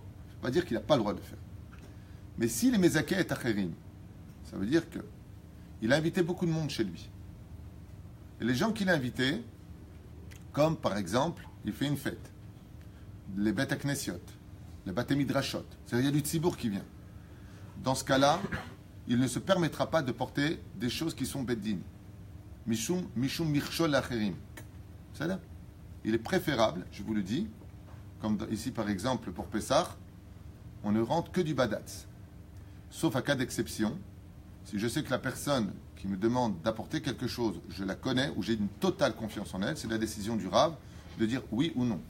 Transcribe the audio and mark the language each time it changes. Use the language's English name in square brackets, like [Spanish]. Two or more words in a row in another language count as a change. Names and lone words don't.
[French] Ça ne veut pas dire qu'il n'a pas le droit de le faire. Mais si les [Hebrew] מזכה את אחרים, [French] ça veut dire qu'il a invité beaucoup de monde chez lui. Et les gens qu'il a invités, comme par exemple, il fait une fête, les [Hebrew] בתי כנסיות, [French] les [Hebrew] בתי מדרשות, [French] c'est-à-dire il y a du tzibour qui vient. Dans ce cas-là, il ne se permettra pas de porter des choses qui sont beddin. [Hebrew] משום מכשול אחרים. [French] C'est-à-dire, il est préférable, je vous le dis, comme ici par exemple pour Pessah, on ne rentre que du badatz. Sauf à cas d'exception, si je sais que la personne qui me demande d'apporter quelque chose, je la connais ou j'ai une totale confiance en elle, c'est la décision du Rav de dire oui ou non.